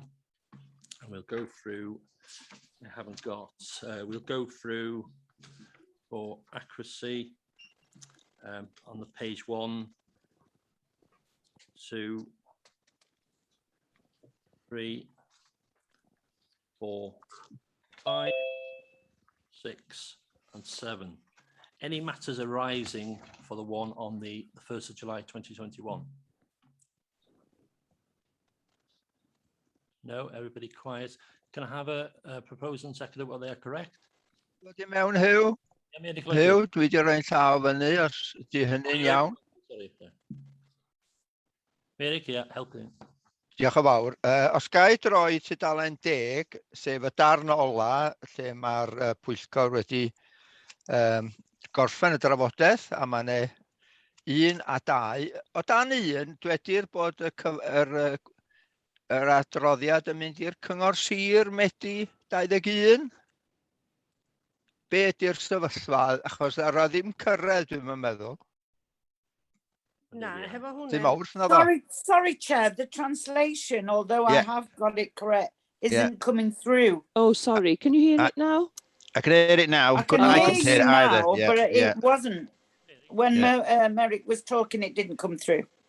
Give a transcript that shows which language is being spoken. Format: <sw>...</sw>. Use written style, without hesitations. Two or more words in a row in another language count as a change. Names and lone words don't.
<en>And we'll go through, I haven't got, we'll go through for accuracy on the page 1, 2, 3, 4, 5, 6, and 7. Any matters arising for the one on the 1st of July 2021? No, everybody quiet. Can I have a proposal and second whether they are correct?</en> <cy>Dwi mewn Hugh. Hugh, dwi wedi rhoi llaw fyny os ydy hynny'n iawn.</cy> <en>Sorry. Mary, yeah, helping.</en> <cy>Diolch yn fawr. Os gai droi tudalen 10, sef y darn ola, lle mae'r pwyllgor wedi gorffen y drafodaeth, a mae yna 1 a 2. O dan 1, dwedir bod yr adroddiad yn mynd i'r cyngor sir Medi 21. Be ydy'r sefyllfa? Achos ar o ddim cyrraedd, dwi'n meddwl.</cy> <en>Sorry, Chair. The translation, although I have got it correct, isn't coming through. Oh, sorry. Can you hear it now? I can hear it now. I can hear you now, but it wasn't. When Merrick was talking, it didn't come through.</en>